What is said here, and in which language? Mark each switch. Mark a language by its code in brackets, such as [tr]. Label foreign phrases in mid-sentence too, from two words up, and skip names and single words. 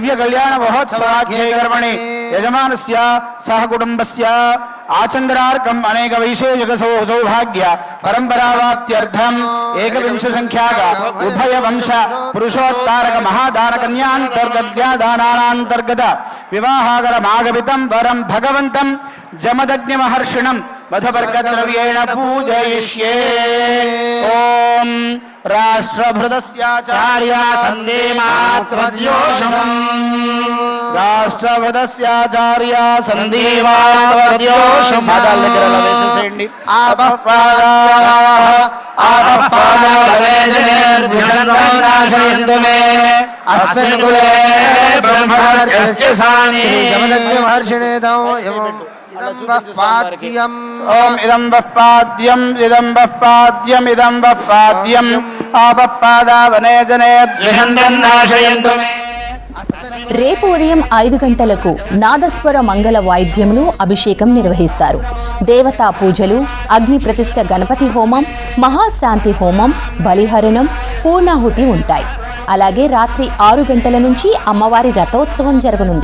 [sa] दिव्य कल्याण महोत्सवाख्ये कर्मणि यजमानस्य सह कुटुंबस्य आचंद्रार्कम अनेक वैशेषिक सौभाग्य परंपरावाप्त्यर्थम एकविंश संख्याक उभय वंश पुरुषोत्तारक महादान कन्यांतर्गत विवाहागर मागवितं वरं भगवन्तं जमदग्नि महर्षिणं मधुपर्कद्रव्येण पूजयिष्ये। ओम राष्ट्रभृतस्याचार्य सन्धे मात्वद्योषम् राष्ट्रभृतस्याचार्य सन्धे मात्वद्योषम् [te] మాతాల దగ్గర వేసేసేయండి। [sa] ఆపఃపాదావరేజనేర్ద్విషణాశయంతు మే అస్మిన్ కులే బ్రహ్మణస్య సాని జమదగ్ని మహర్షిణేదం ओम इदं वःपाद्यं इदं वःपाद्यं इदं वःपाद्यं आपःपादावनेजनेर्द्विषन्नाशयन्तु मे। [te] రేపు ఉదయం 5 గంటలకు నాదస్వర మంగళ వాయిద్యములు అభిషేకం నిర్వహిస్తారు। దేవతా పూజలు, అగ్ని ప్రతిష్ఠ, గణపతి హోమం, మహాశాంతి హోమం, బలిహరణం, పూర్ణాహుతి ఉంటాయి। అలాగే రాత్రి 6 గంటల నుంచి అమ్మవారి రథోత్సవం జరగనుంది।